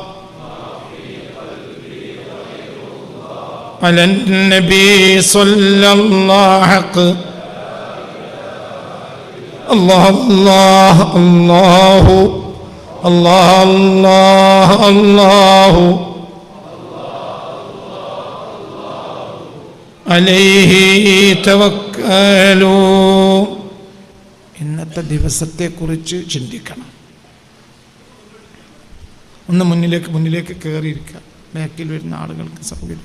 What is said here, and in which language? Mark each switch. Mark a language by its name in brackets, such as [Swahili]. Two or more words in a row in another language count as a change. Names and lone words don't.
[Arabic] على النبي صلى الله حق الله الله الله الله الله الله عليه توكلوا. [Malayalam] ഇന്നത്തെ ദിവസത്തെക്കുറിച്ച് ചിന്തിക്കണം. ഒന്ന് മുന്നിലേക്ക് കയറിയിരിക്കുക, ബാക്കിൽ വരുന്ന ആളുകൾക്ക് സൗകര്യം.